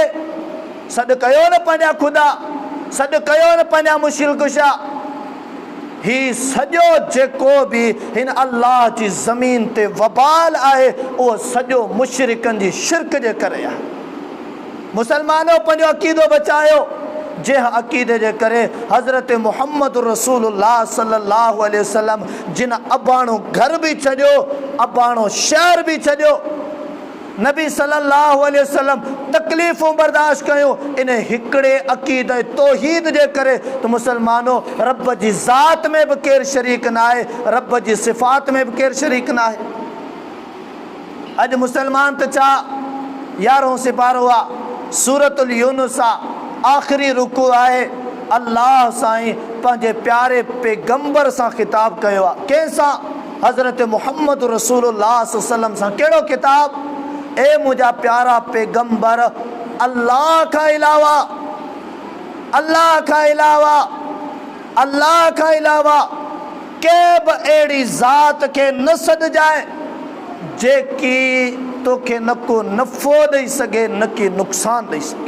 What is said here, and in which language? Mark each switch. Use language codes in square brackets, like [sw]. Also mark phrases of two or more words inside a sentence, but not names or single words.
[sd] सॾु कयो न पंहिंजा ख़ुदा, सॾु कयो न पंहिंजा मुश्किल कुशा। ही सॼो जेको बि हिन अल्लाह जी ज़मीन ते वबाल आहे उहो सॼो मुशरिकनि जी शिरक जे करे आहे। मुसलमानो पंहिंजो अक़ीदो बचायो, जंहिं अक़ीदे जे करे हज़रत मुहम्मद [ar] رسول الله صلى الله عليه وسلم [sd] जिन अबाणो घर बि छॾियो, अबाणो शहर बि छॾियो, नबी [ar] صلى الله عليه وسلم [sd] तकलीफ़ूं बर्दाश्त कयूं, इन हिकिड़े अक़ीदे तौहीद जे करे। तो मुसलमानो रब जी ज़ात में बि केरु शरीक न आहे, रब जी सिफ़ात में बि केरु शरीक न आहे। अॼु मुसलमान त छा 11हों सिपारो आहे, सूरतुल यूनुस आहे, आख़िरी रुकू आहे। अल्लाह साईं पंहिंजे प्यारे पैगंबर सां ख़िताब कयो आहे। कंहिंसां? हज़रत मुहम्मद [ar] رسول الله صلى الله عليه وسلم [sd] सां। कहिड़ो किताब? ए मुंहिंजा प्यारा पैगंबर, अल्लाह खां अलावा, अल्लाह खां अलावा, अल्लाह खां अलावा कंहिं बि अहिड़ी ज़ात खे न सॾजाए जेकी तोखे न को नफ़ो ॾेई सघे न की नुक़सानु ॾेई सघे।